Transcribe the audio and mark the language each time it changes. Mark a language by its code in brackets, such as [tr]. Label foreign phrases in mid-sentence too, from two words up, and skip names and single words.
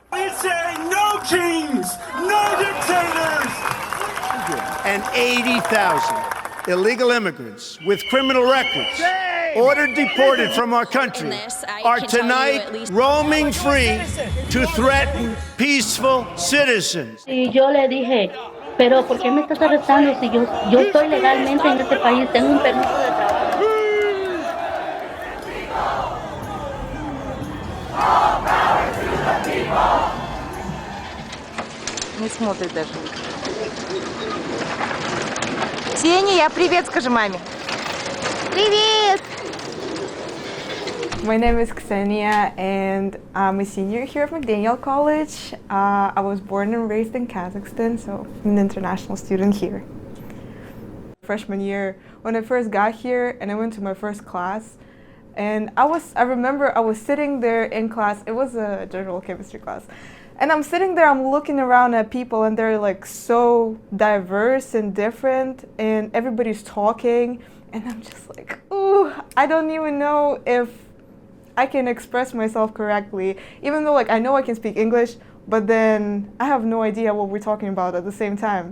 [en] say no kings, no dictators! And 80,000 illegal immigrants with criminal records ordered deported from our country are tonight roaming free to threaten peaceful citizens. [es] Y yo le dije, pero ¿por qué me estás arrestando si yo estoy legalmente en este país, tengo un permiso de trabajo? [ru] Не смотрит даже. Ксения, привет скажи маме. Привет! [en] My name is Ksenia and I'm a senior here at McDaniel College. I was born and raised in Kazakhstan, so I'm an international student here. Freshman year, when I first got here and I went to my first class, and I remember I was sitting there in class, it was a general chemistry class, and I'm sitting there, I'm looking around at people and they're like so diverse and different and everybody's talking and I'm just like, ooh, I don't even know if I can express myself correctly, even though like I know I can speak English, but then I have no idea what we're talking about at the same time.